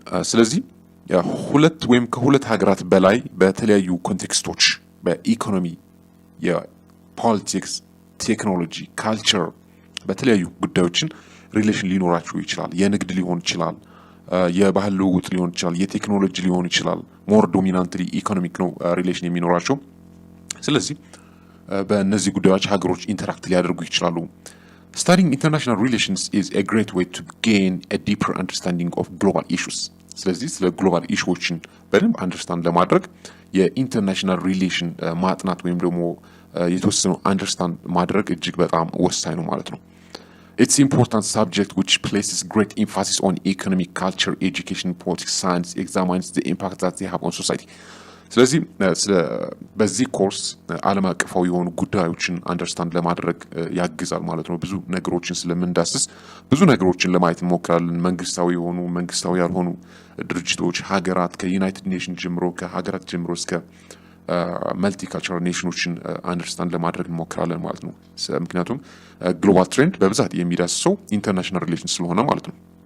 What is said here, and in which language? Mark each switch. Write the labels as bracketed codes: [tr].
[am] ስለዚህ ሁለት ወይም ከሁለት ሀገራት በላይ በተለያዩ ኮንቴክስቶች በኢኮኖሚ፣ የፖለቲክስ፣ ቴክኖሎጂ፣ ካልቸር በተለያዩ ጉዳዮችን ሪሌሽን ሊኖራቸው ይችላል። የንግድ ሊሆን ይችላል፣ የባህል ልውውጥ ሊሆን ይችላል፣ የቴክኖሎጂ ሊሆን ይችላል። ሞር ዶሚናንትሊ ኢኮኖሚክ ነው ሪሌሽን የሚኖራቸው። ስለዚህ በእነዚህ ጉዳዮች ሀገሮች ኢንተራክት ሊያደርጉ ይችላሉ። [en] Studying international relations is a great way to gain a deeper understanding of global issues. [am] ስለዚህ ስለ ግሎባል ኢሹዎችን በደንብ አንደርስታንድ ለማድረግ የኢንተርናሽናል ሪሌሽን ማጥናት ወይም ደግሞ የተወሰኑ አንደርስታንድ ማድረግ እጅግ በጣም ወሳኝ ነው ማለት ነው። [en] It's important subject which places great emphasis on economic, culture, education, politics, science, examines the impact that they have on society. [am] ስለዚህ በዚህ ኮርስ ዓለም አቀፋዊ የሆኑ ጉዳዮችን አንደርስታንድ ለማድረግ ያግዛል ማለት ነው። ብዙ ነገሮችን ስለምንዳስስ ብዙ ነገሮችን ለማየት እንሞክራለን። መንግስታዊ የሆኑ መንግስታዊ ያልሆኑ ድርጅቶች፣ ሀገራት ከዩናይትድ ኔሽን ጀምሮ ከሀገራት ጀምሮ እስከ መልቲካልቸራል ኔሽኖችን አንደርስታንድ ለማድረግ እንሞክራለን ማለት ነው። ምክንያቱም ግሎባል ትሬንድ በብዛት የሚዳስሰው ኢንተርናሽናል ሪሌሽን ስለሆነ ማለት ነው።